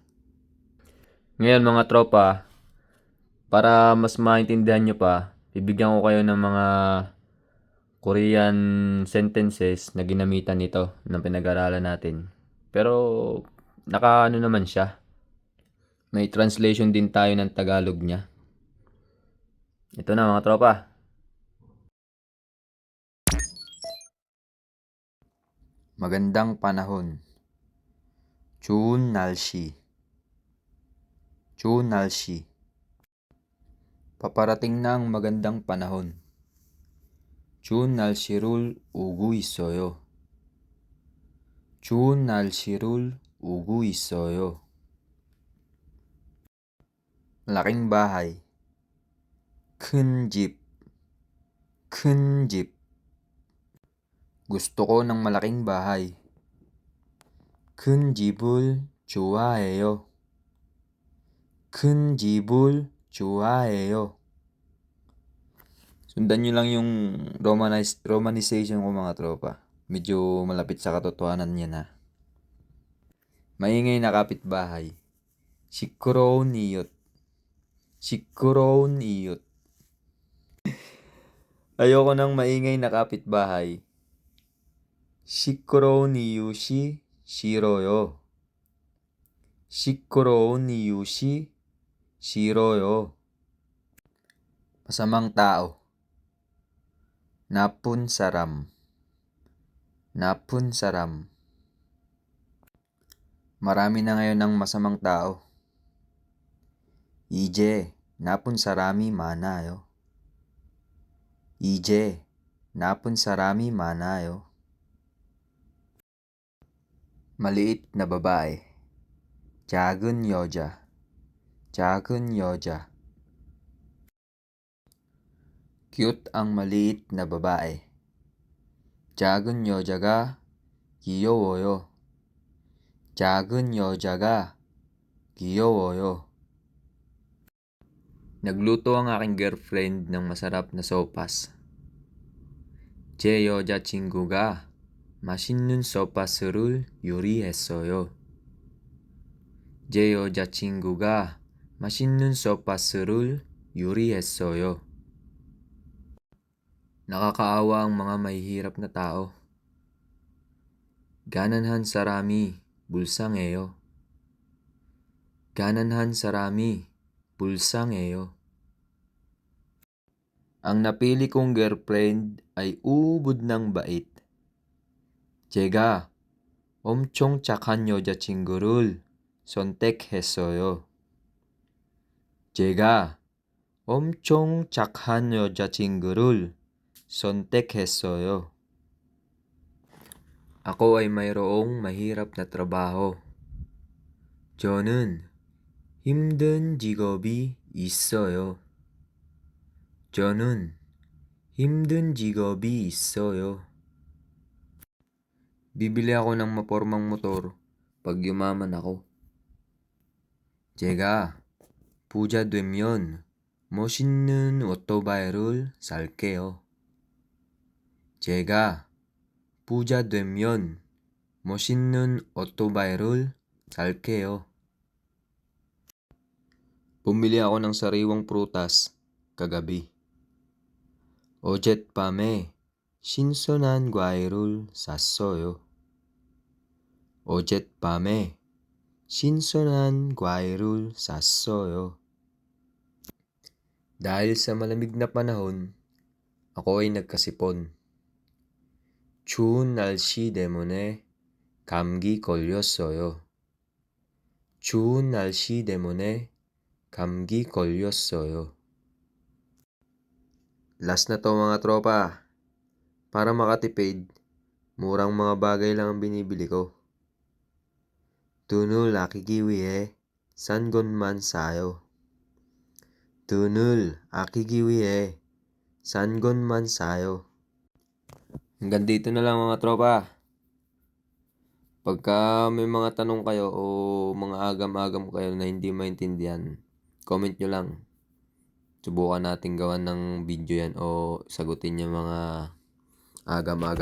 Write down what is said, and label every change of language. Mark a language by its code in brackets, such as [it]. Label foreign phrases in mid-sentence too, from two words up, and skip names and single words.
[tl] Ngayon mga tropa, para mas maintindihan nyo pa, bibigyan ko kayo ng mga [en] Korean sentences [tl] na ginamitan nito ng pinag-aralan natin. Pero naka ano naman siya. May translation din tayo ng Tagalog niya. Ito na mga tropa. Magandang panahon. [ko] 좋은 날씨. 좋은 날씨. [tl] Paparating na ang magandang panahon. [ko] 좋은 날씨를 오고 있어요. 좋은 날씨를 오고 있어요. [tl] malaking bahay. [ko] 큰 집. 큰 집. [tl] gusto ko ng malaking bahay. [ko] 큰 집을 좋아해요. 큰 집을 좋아해요. [tl] Sundan nyo lang yung romanization ko mga tropa. Medyo malapit sa katotohanan yan ha. Maingay na kapitbahay. [ko] 시끄러운 이웃. 시끄러운 이웃. [tl] Ayoko ng maingay na kapitbahay. [ko] 시끄러운 이웃이 싫어요. 시끄러운 이웃이 싫어요. [tl] Masamang tao. [ko] 나쁜 사람. 나쁜 사람. [tl] Marami na ngayon ng masamang tao. [ko] 이제 나쁜 사람이 많아요. 이제 나쁜 사람이 많아요. [tl] maliit na babae. [ko] 작은 여자. 작은 여자. [tl] cute ang maliit na babae. [ko] 작은 여자가 귀여워요. 작은 여자가 귀여워요. [tl] Nagluto ang aking girlfriend ng masarap na sopas. [ko] 제 여자친구가 맛있는 소파스를 요리했어요. 제 여자친구가 맛있는 소파스를 요리했어요. [tl] Nakakaawa ang mga mahihirap na tao. [ko] 가난한 사람이 불쌍해요. 가난한 사람이 불쌍해요. [tl] Ang napili kong girlfriend ay ubod ng bait. [ko] 제가 엄청 착한 여자친구를 선택했어요. 제가 엄청 착한 여자친구를 선택했어요. [tl] Ako ay mayroong mahirap na trabaho. [ko] 저는 힘든 직업이 있어요. 저는 힘든 직업이 있어요. [tl] Bibili ako ng mapormang motor pag yumaman ako. [ko] 제가 부자 되면 멋있는 오토바이를 살게요. 제가 부자 되면 멋있는 오토바이를 살게요. [tl] Bumili ako ng sariwang prutas kagabi. [ko] 어젯밤에 신선한 과일을 샀어요. 어젯밤에 신선한 과일을 샀어요. [tl] Dahil sa malamig na panahon, ako ay nagkasipon. [ko] 추운 날씨 때문에 감기 걸렸어요. 추운 날씨 때문에 감기 걸렸어요. [tl] Last na to mga tropa. Para makatipid, murang mga bagay lang ang binibili ko. [ko] 돈을 아끼기 위해 싼 것만 사요. 돈을 아끼기 위해 싼 것만 사요. [tl] Hanggang dito na lang mga tropa. Pagka may mga tanong kayo o mga agam-agam kayo na hindi maintindihan, comment nyo lang. Subukan natin gawan ng video yan o sagutin yung mga agam-agam nyo.